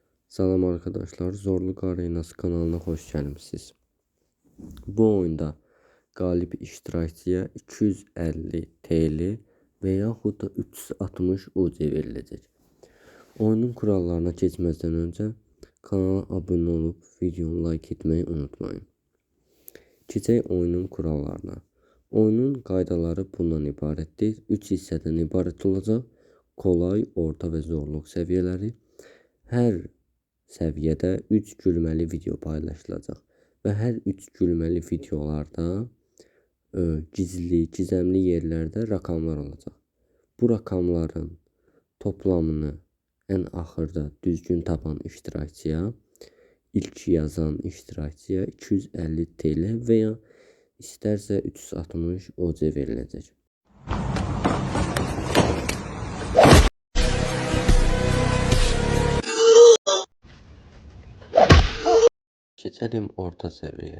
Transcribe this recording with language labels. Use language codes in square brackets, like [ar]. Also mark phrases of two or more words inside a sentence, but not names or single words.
[tr] Salam arkadaşlar, Zorluk Arenası kanalına hoş gelmişsiniz. Bu oyunda galip iştirakçıya 250 TL ve [az] yaxud da [tr] 360 UC verilecek. Oyunun kurallarına geçmezden önce kanala abone olup videomu like etmeyi unutmayın. [az] Keçək oyunun kurallarına. Oyunun qaydaları bundan ibarətdir. 3 hissədən ibarət olacaq. Kolay, orta və zorluq səviyyələri. Hər səviyyədə 3 gülməli video paylaşılacaq və hər 3 gülməli videolarda gizli, gizemli yerlərdə rakamlar olacaq. Bu rakamların toplamını ən axırda düzgün tapan iştirakçıya, ilk yazan iştirakçıya 250 TL və ya istərsə 360 OC veriləcək. [tr] Geçelim orta seviye.